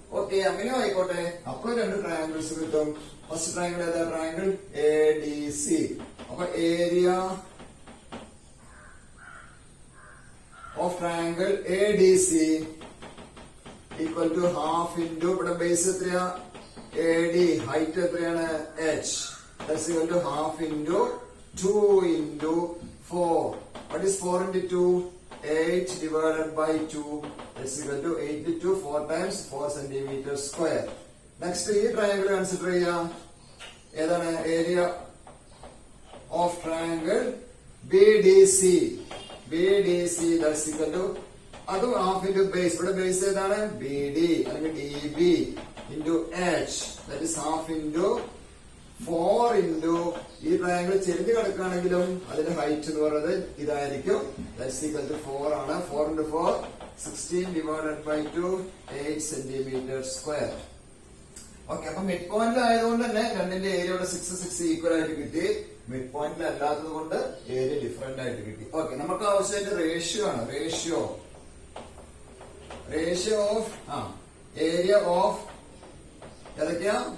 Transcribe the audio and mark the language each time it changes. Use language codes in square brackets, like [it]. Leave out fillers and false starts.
[ml] Okay, അങ്ങനെ ആയിക്കോട്ടെ. അപ്പോൾ രണ്ട് ട്രയാങ്കിൾസ് കിട്ടും. ഫസ്റ്റ് ട്രയാങ്കിൾ ഏതാ? [en] Triangle ADC. അപ്പൊ area of triangle ADC equal to half into [ml] ഇവിടെ ബേസ് എത്രയാ? AD, ഹൈറ്റ് എത്രയാണ്? H. [en] That's equal to half into 2 into 4. What is 4 into 2? 8 divided by 2. That's equal to 8 into 4 times 4 centimeter square. [ml] Next, ഈ triangle consider ചെയ്യാം. ഏതാണ്? [en] Area of triangle BDC. BDC, that's equal to [ml] അതും half into base. ഇവിടെ base ഏതാണ്? [en] BD അല്ലെങ്കിൽ DB into H. That is half into 4 into [ml] ഈ triangle ചെരിഞ്ഞ് കിടക്കുകയാണെങ്കിലും അതിന്റെ ഹൈറ്റ് എന്ന് പറയുന്നത് ഇതായിരിക്കും. [en] That's equal to 4 ആണ്. 4 into 4 16 divided by 2 8 centimeter square. [ml] Okay, അപ്പൊ മിഡ് പോയിന്റിൽ ആയതുകൊണ്ട് തന്നെ രണ്ടിന്റെ ഏരിയ ഇവിടെ 6 ഈക്വൽ ആയിട്ട് കിട്ടി. മിഡ് പോയിന്റിൽ അല്ലാത്തത് കൊണ്ട് ഏരിയ ഡിഫറെന്റ് ആയിട്ട് കിട്ടി. ഓക്കെ, നമുക്ക് ആവശ്യമായിട്ട് റേഷ്യോ ആണ്. റേഷ്യോ ഓഫ് ഏരിയ ഓഫ് ഏതൊക്കെയാ?